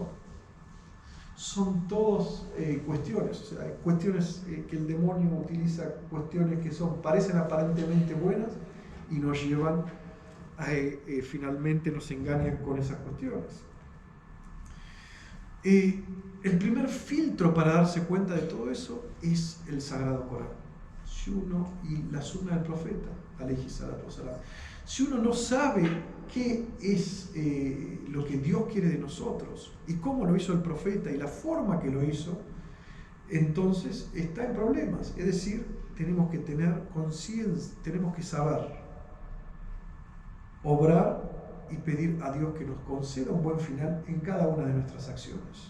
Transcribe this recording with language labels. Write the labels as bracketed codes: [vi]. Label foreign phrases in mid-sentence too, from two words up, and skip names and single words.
[es] Son todas cuestiones, o sea, hay cuestiones que el demonio utiliza, cuestiones que parecen aparentemente buenas y nos llevan a, finalmente nos engañan con esas cuestiones. El primer filtro para darse cuenta de todo eso es el Sagrado Corán. Si uno, y la sunna del profeta, [ar] عليه الصلاة والسلام, [es] si uno no sabe qué es lo que Dios quiere de nosotros y cómo lo hizo el profeta y la forma que lo hizo, entonces está en problemas. Es decir, tenemos que tener conciencia, tenemos que saber obrar y pedir a Dios que nos conceda un buen final en cada una de nuestras acciones.